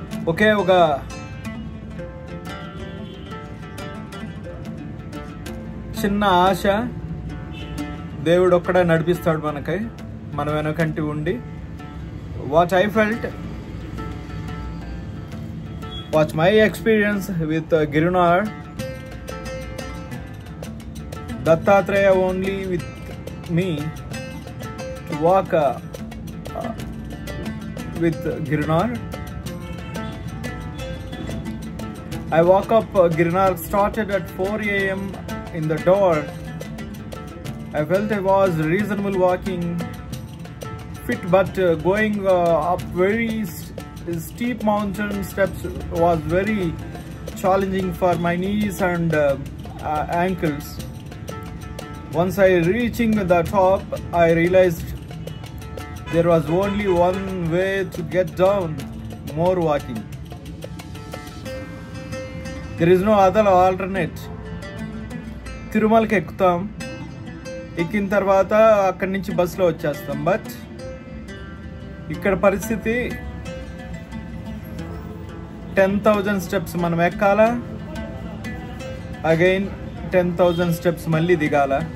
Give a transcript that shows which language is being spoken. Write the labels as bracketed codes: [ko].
[te] ఒకే ఒక చిన్న ఆశ, దేవుడు ఒక్కడే నడిపిస్తాడు మనకై, మన వెనకంటి ఉండి. [en] What I felt, what my experience with Girnar. Dattatreya only with me to walk with Girnar. I woke up, Girnar started at 4 a.m. in the door. I felt I was reasonable walking fit, but going up very steep mountain steps was very challenging for my knees and ankles. Once I reaching the top, I realized there was only one way to get down: more walking. There is no other alternate. [te] తిరుమలకి ఎక్కుతాం, ఎక్కిన తర్వాత అక్కడి నుంచి బస్సులో వచ్చేస్తాం. But ఇక్కడ పరిస్థితి 10,000 steps మనం ఎక్కాలా, అగైన్ 10,000 స్టెప్స్ మళ్ళీ దిగాల.